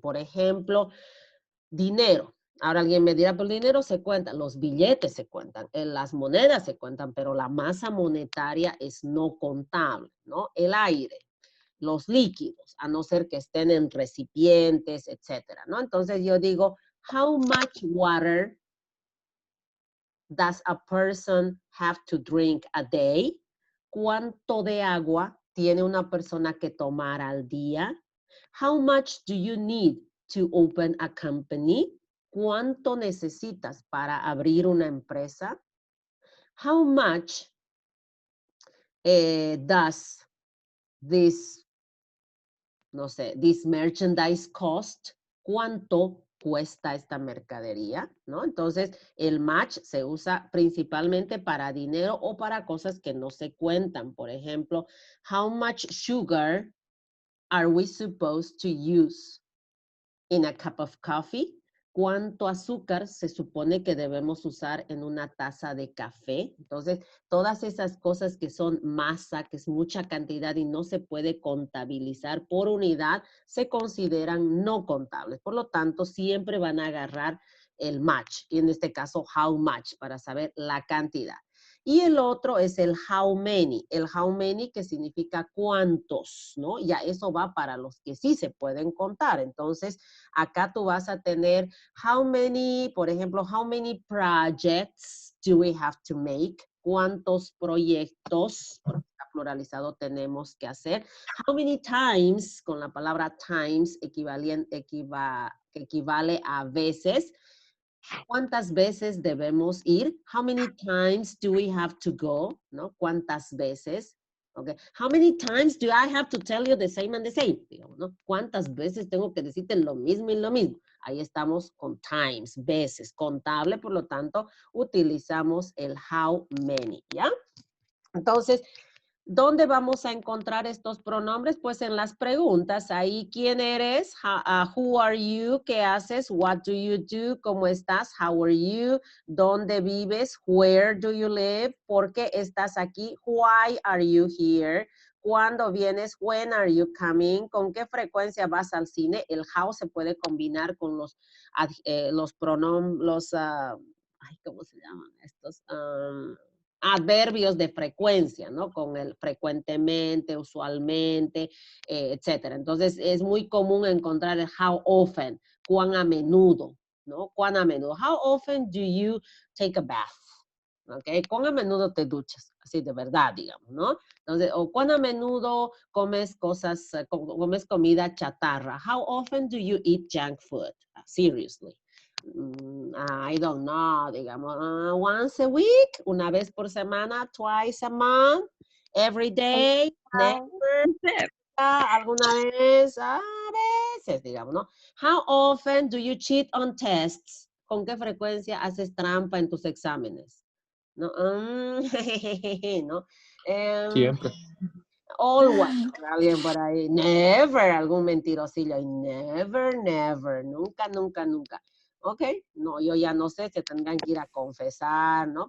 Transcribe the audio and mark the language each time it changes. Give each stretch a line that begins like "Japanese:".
Spanish: Por ejemplo, dinero. Ahora alguien me dirá, pero el dinero se cuenta, los billetes se cuentan, las monedas se cuentan, pero la masa monetaria es no contable, ¿no? El aire, los líquidos, a no ser que estén en recipientes, etcétera, ¿no? Entonces yo digo,
English: how much water does a person have to drink a day?
Spanish: ¿Cuánto de agua tiene una persona que tomar al día?
English: How much do you need to open a company?
Spanish: ¿Cuánto necesitas para abrir una empresa?
English: How much does this,
Spanish: no sé,
English: this merchandise cost?
Spanish: ¿Cuánto cuesta esta mercadería? ¿No? Entonces, el match se usa principalmente para dinero o para cosas que no se cuentan. Por ejemplo,
English: how much sugar are we supposed to use in a cup of coffee?
Spanish: ¿Cuánto azúcar se supone que debemos usar en una taza de café? Entonces, todas esas cosas que son masa, que es mucha cantidad y no se puede contabilizar por unidad, se consideran no contables. Por lo tanto, siempre van a agarrar el match, y en este caso,
English: how much,
Spanish: para saber la cantidad. Y el otro es el
English: how many
Spanish: que significa cuántos, ¿no? Ya eso va para los que sí se pueden contar. Entonces, acá tú vas a tener
English: how many,
Spanish: por ejemplo,
English: how many projects do we have to make?
Spanish: ¿Cuántos proyectos, porque está pluralizado, tenemos que hacer?
English: How many times,
Spanish: con la palabra times, que equivale a veces. ¿Cuántas veces debemos ir?
English: How many times do we have to go?
Spanish: ¿No? ¿Cuántas veces?
English: Okay. How many times do I have to tell you the same and the same?
Spanish: Digamos, ¿no? ¿Cuántas veces tengo que decirte lo mismo y lo mismo? Ahí estamos con times, veces, contable, por lo tanto, utilizamos el
English: how many,
Spanish: ¿ya? Entonces, ¿dónde vamos a encontrar estos pronombres? Pues en las preguntas. Ahí, ¿quién eres?
English: Who are you?
Spanish: ¿Qué haces?
English: What do you do?
Spanish: ¿Cómo estás?
English: How are you?
Spanish: ¿Dónde vives?
English: Where do you live?
Spanish: ¿Por qué estás aquí?
English: Why are you here?
Spanish: ¿Cuándo vienes?
English: When are you coming?
Spanish: ¿Con qué frecuencia vas al cine? El how se puede combinar con los pronombres, ¿cómo se llaman estos? Adverbios de frecuencia, ¿no? Con el frecuentemente, usualmente, etcétera. Entonces, es muy común encontrar el
English: how often,
Spanish: cuán a menudo, ¿no? Cuán a menudo.
English: How often do you take a bath? ¿Ok?
Spanish: Cuán a menudo te duchas, así de verdad, digamos, ¿no? Entonces, o cuán a menudo comes comes comida chatarra.
English: How often do you eat junk food? Seriously. I don't know,
Spanish: digamos,
English: once a week,
Spanish: una vez por semana,
English: twice a month, every day, never,
Spanish: alguna vez, a veces, digamos, ¿no?
English: How often do you cheat on tests?
Spanish: ¿Con qué frecuencia haces trampa en tus exámenes? ¿No? ¿No? Siempre. Always, alguien por ahí. Never, algún mentirosillo. Never, nunca, nunca, nunca. ¿Ok? No, yo ya no sé, se tendrán que ir a confesar, ¿no?